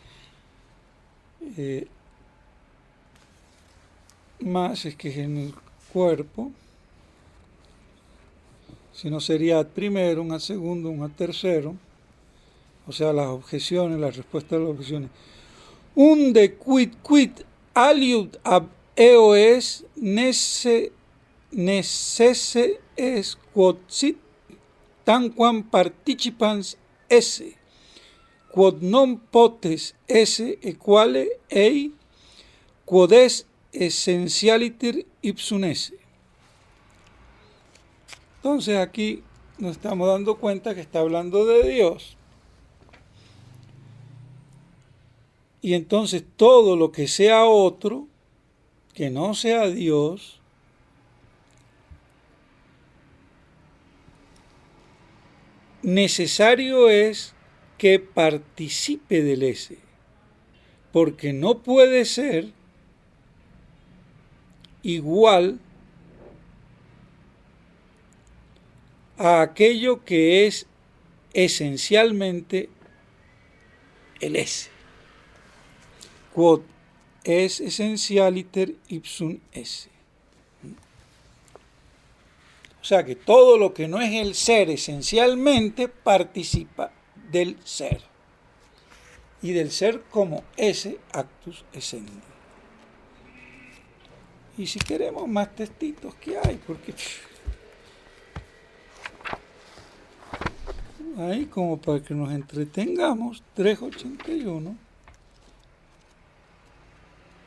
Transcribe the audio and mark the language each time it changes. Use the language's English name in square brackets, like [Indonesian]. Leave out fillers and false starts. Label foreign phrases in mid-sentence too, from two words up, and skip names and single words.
[Spanish] más, es que es en el cuerpo, si no sería ad primero, ad segundo, ad tercero, o sea, las objeciones, la respuesta a las objeciones. [Latin] Unde quid aliud ab eo es necesse es quod sit tanquam participans esse, quod non potes esse equale ei, quod es essentialiter ipsum esse. [Spanish] Entonces aquí nos estamos dando cuenta que está hablando de Dios. Y entonces todo lo que sea otro, que no sea Dios, necesario es que participe del ese, porque no puede ser igual a aquello que es esencialmente el ese. [Latin] Quod es essentialiter ipsum esse. [Spanish] O sea que todo lo que no es el ser esencialmente participa del ser. Y del ser como ese [Latin] actus essendi. [Spanish] Y si queremos más textitos, ¿qué hay? Porque ahí como para que nos entretengamos, 381.